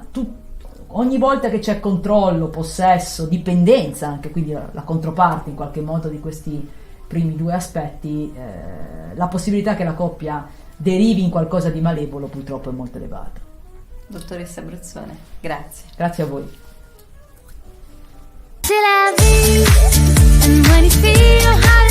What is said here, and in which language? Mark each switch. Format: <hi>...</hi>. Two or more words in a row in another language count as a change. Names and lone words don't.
<it>Ogni volta che c'è controllo, possesso, dipendenza, anche quindi la controparte in qualche modo di questi primi due aspetti, la possibilità che la coppia derivi in qualcosa di malevolo purtroppo è molto elevata. Dottoressa Bruzzone, grazie. Grazie a voi.</it> <fr>C'est la vie,</fr> <en>and when you feel</en>